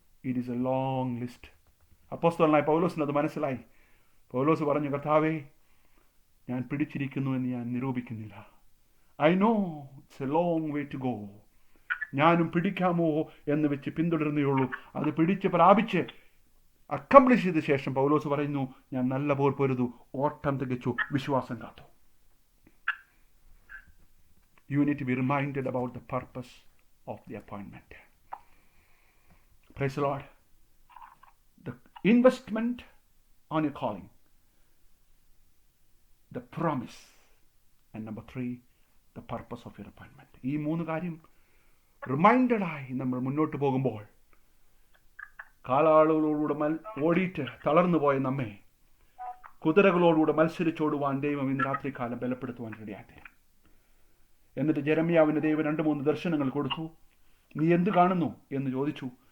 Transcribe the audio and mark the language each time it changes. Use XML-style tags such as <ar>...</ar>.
<en>It is a long list.</en> <ml>അപ്പോസ്തലനായ പൗലോസിന് അത് മനസ്സിലായി. പൗലോസ് പറഞ്ഞു, കർത്താവേ, ഞാൻ പിടിച്ചിരിക്കുന്നു എന്ന് ഞാൻ നിരൂപിക്കുന്നില്ല.</ml> <en>I know it's a long way to go.</en> <ml>ഞാനും പിടിക്കാമോ എന്ന് വെച്ച് പിന്തുടരുന്നേയുള്ളൂ. അത് പിടിച്ച് പ്രാപിച്ച് അക്കംപ്ലിഷ് ചെയ്ത ശേഷം പൗലോസ് പറയുന്നു, ഞാൻ നല്ല പോർ പൊരുതു, ഓട്ടം തികച്ചു, വിശ്വാസം കാത്തു.</ml> <en>You need to be reminded about the purpose of the appointment. Praise the Lord. The investment on your calling, the promise, and number three, the purpose of your appointment.</en> <ml>ഈ മൂന്ന് കാര്യം റിമൈൻഡഡായി നമ്മൾ മുന്നോട്ട് പോകുമ്പോൾ, കാലാളുകളോടുകൂടെ ഓടിയിട്ട് തളർന്നു പോയ നമ്മെ കുതിരകളോടുകൂടെ മത്സരിച്ചോടുവാൻ ദൈവം ഇന്ന് രാത്രികാലം ബലപ്പെടുത്തുവാൻ റെഡിയായി. എന്നിട്ട് ജെരമ്യാവിന് ദൈവം 2-3 ദർശനങ്ങൾ കൊടുത്തു. നീ എന്ത് കാണുന്നു എന്ന് ചോദിച്ചു.</ml>